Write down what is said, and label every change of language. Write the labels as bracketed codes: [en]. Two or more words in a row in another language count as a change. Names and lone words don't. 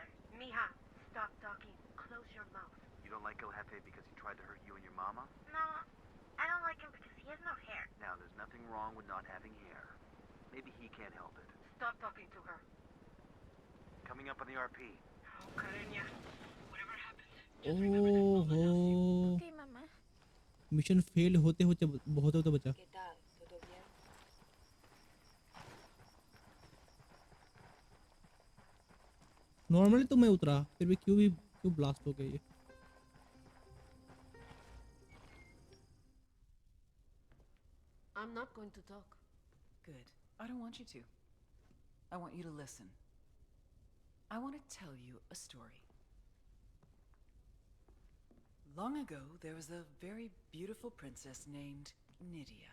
[en] Mija, stop talking. Close your mouth. You don't like El Jefe because he tried to hurt you and your mama? No, I don't like him because he has no hair. Now, there's nothing wrong with not having hair. Maybe he can't help it. Stop talking to her. Coming up on the RP. Oh, Karenya. Whatever happens. ओहो Okay, Mama. [hi] मिशन फेल होते होते बचा। [es] ¿Qué tal? ¿Todo bien? [hi] नॉर्मली तो मैं उतरा फिर भी क्यों ब्लास्ट हो गई ये। [en] I'm not going to talk. Good. I don't want you to. I want you to listen. I want to tell you a story. Long ago, there was a very beautiful princess named Nydia.